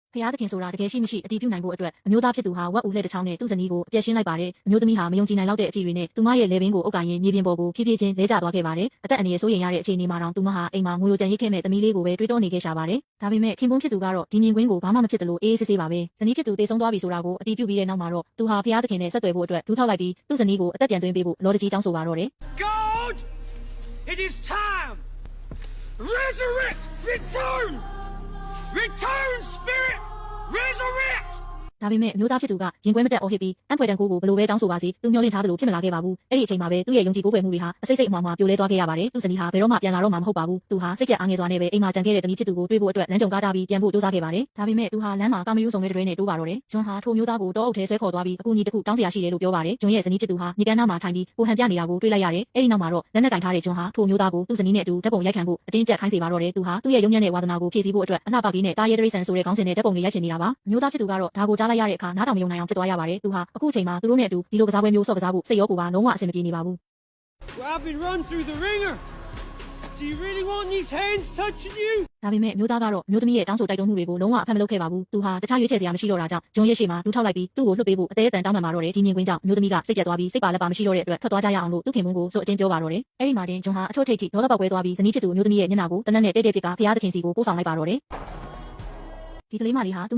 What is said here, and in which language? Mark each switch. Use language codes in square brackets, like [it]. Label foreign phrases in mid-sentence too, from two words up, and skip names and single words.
[my] ဖျားသခင်ဆိုတာတကယ်ရှိမရှိအတီးပြုနိုင်ဖို့အတွက်အမျိုးသားဖြစ်သူဟာဝက်ဦးလှဲ့တစ်ချောင်းနဲ့သူ့ဇနီးကိုအပြက်ရှင်းလိုက်ပါတယ်အမျိုးသမီးဟာမယုံကြည်နိုင်လောက်တဲ့အကြည့်တွေနဲ့သူမရဲ့လေပင်ကိုအုပ်ကိုင်ရင်းမြေပြင်ပေါ်ကိုဖြည်းဖြည်းချင်းလဲကျသွားခဲ့ပါတယ်အသက်အန္တရာယ်စိုးရိမ်ရတဲ့အခြေအနေမှာတောင်သူမဟာအိမ်မှာငိုယိုကြံရိတ်ခဲ့မဲ့သမီးလေးကိုပဲတွေးတောနေခဲ့ရှာပါတယ်ဒါပေမဲ့ခင်ပွန်းဖြစ်သူကတော့ဒီမြင်ကွင်းကိုဘာမှမဖြစ်သလိုအေးအေးဆေးဆေးပါပဲဇနီးဖြစ်သူတေဆုံးသွားပြီဆိုတာကိုအတီးပြုပြီးတဲ့နောက်မှာတော့သူဟာဖျားသခင်နဲ့ဆက်သွယ်ဖို့အတွက်ဒူးထောက်လိုက်ပြီးသူ့ဇနီးကိုအသက်ပြန်သွင်းပေးဖို့လော်တကြီးတောင်းဆိုပါတော့တယ် [en] God, it is time. Resurrect, return, spirit, resurrect. [my] ဒါပေမဲ့အမျိုးသားဖြစ်သူကရင်ခွဲမတက်အော်ဟစ်ပြီးအံ့ဖွယ်တန်ခိုးကိုဘလို့ပဲတောင်းဆိုပါစီသူမျှော်လင့်ထားသလိုဖြစ်မလာခဲ့ပါဘူးအဲ့ဒီအချိန်မှာပဲသူ့ရဲ့ယုံကြည်ကိုးကွယ်မှုတွေဟာအစိတ်စိတ်အမှားမှာပြိုလဲသွားခဲ့ရပါတယ်သူ့ဇနီးဟာဘယ်တော့မှပြန်လာတော့မှာမဟုတ်ပါ ဘူးသူဟာစိတ်ပြတ်အားငယ်စွာနဲ့ပဲအိမ်မှာကြံခဲ့တဲ့သမီးဖြစ်သူကိုတွေ့ဖို့အတွက်လမ်းကြုံကားတာပြီးပြန်ဖို့ကြိုးစားခဲ့ပါတယ်ဒါပေမဲ့သူဟာလမ်းမှာကာမရိုးဆောင်တဲ့တွဲနဲ့တိုးပါတော့တယ်ဂျွန်ဟာထိုမျိုးသားကိုတောအုပ်ထဲဆွဲခေါ်သွားပြီးအကူအညီတစ်ခုတောင်းစရာရှိတယ်လို့ပြောပါတယ်ဂျွန်ရဲ့ဇနီးဖြစ်သူဟာမြေကမ်းနားမှာထိုင်ပြီးကိုဟန်ပြနေတာကိုတွေ့လိုက်ရတယ်အဲ့ဒီနောက်မှာတော့လက်နဲ့ကင်ထားတဲ့ဂျွန်ဟာထိုမျိုးသားကိုသူ့ဇနီးနဲ့အတူဓာတ်ပုံရိုက်ခံဖို့အတင်းကျပ်ခိုင်းစေပါတော့တယ်သူဟာသူ့ရဲ့ရုံညံ့တဲ့ဝါသနာကိုဖြည့်ဆည်းဖို့အတွက်အလှပကြီးနဲ့တာရဲတရိษံဆိုတဲ့ခေါင်းစဉ်နဲ့ဓာတ်ပုံတွေရိုက်ချင်နေတာပါအမျိုးသားဖြစ်သူကတော့ဒါကိုကြားလိုက်ရတဲ့အခါနားထောင်မယုံနိုင်အောင်ဖြစ်သွားရပါတယ်သူဟာအခုချိန်မှာသူတို့နဲ့အတူဒီလိုကစားပွဲမျိုးဆော့ကစားဖို့စိတ်ရောကိုယ်ပါလုံးဝအဆင်မပြေနေပါဘူး [en] Well, I've been run through the ringer. Do you really want these hands touching you? [my] ဒါပေမဲ့မျိုးသားကတော့မျိုးသမီးရဲ့တောင်းဆိုတိုက်တွန်းမှုတွေကိုလုံးဝအဖက်မလုပ်ခဲ့ပါဘူးသူဟာတခြားရွေးချယ်စရာမရှိတော့တာကြောင့်ဂျွန်ရဲ့ရှေ့မှာဒူးထောက်လိုက်ပြီးသူ့ကိုလွှတ်ပေးဖို့အသေးအတန်တောင်းပန်ပါတော့တယ်ဒီမြင်ကွင်းကြောင့်မျိုးသမီးကစိတ်ပြတ်သွားပြီးစိတ်ပါလက်ပါမရှိတော့တဲ့အတွက်ထွက်သွားကြရအောင်လို့သူ့ခင်မွန်းကိုဆိုအတင်းပြောပါတော့တယ်အဲ့ဒီမှာတင်ဂျွန်ဟာအထွတ်ထိပ်ထိဒေါသပေါက်ကွဲသွားပြီးဇနီးဖြစ်သူမျိုးသမီးရဲ့မျက်နှာကိုတနက်နဲ့တဲ့တဲ့ပြစ်ကဖျားသခင်စီကိုပို့ဆောင်လိုက်ပါတော့တယ်ဒီကလေးမလေးဟာသူမ